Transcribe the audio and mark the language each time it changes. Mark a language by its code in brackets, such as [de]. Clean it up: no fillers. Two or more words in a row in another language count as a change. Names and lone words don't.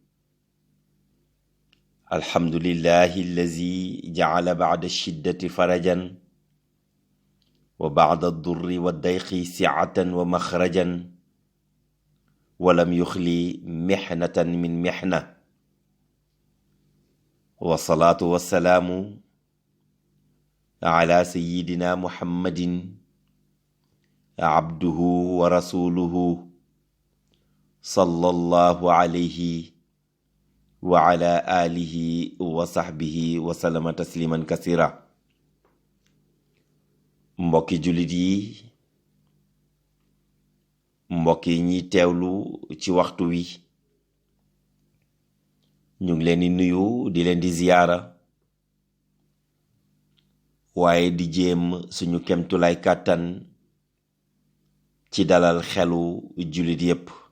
[ar] الحمد لله الذي جعل بعد الشدة فرجا وبعد الضر والضيق سعة ومخرجا ولم يخلي محنة من محنة، والصلاة والسلام على سيدنا محمد عبده ورسوله صلى الله عليه وعلى آله وصحبه وسلم تسليما كثيرا. [wo] mbokki jullit yi, mbokk yi ñiy teewlu ci waxtu wi, ñu ngi leen di nuyu di leen di ziyaara, waaye di jéem suñu kemtulaay kàttan ci dalal xelu jullit yépp,